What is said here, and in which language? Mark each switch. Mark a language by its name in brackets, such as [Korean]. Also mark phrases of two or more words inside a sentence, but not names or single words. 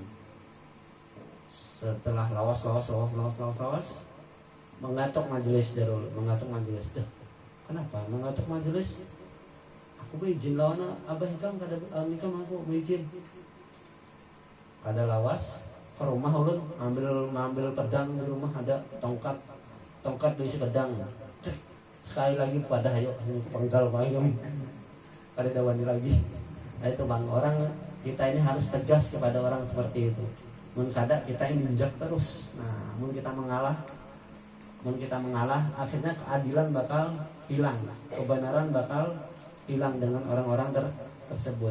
[Indonesian] Setelah lawas mengatuk majelis darul, mengatuk majelis. [Banjar] Kenapa mengatuk majelis? Aku izin lawan abah hikam kada nikam aku izin. Kada lawas ke rumah ulun ngambil pedang di rumah, ada tongkat diisi pedang. [Indonesian] Sekali lagi pada ayo penggal kami. [Banjar] Kada dawani lagi. [Indonesian] Nah itu bang, orang kita ini harus tegas kepada orang seperti itu. Mun kada kita ini injak terus. Nah, mun kita mengalah, akhirnya keadilan bakal hilang, kebenaran bakal hilang dengan orang-orang tersebut.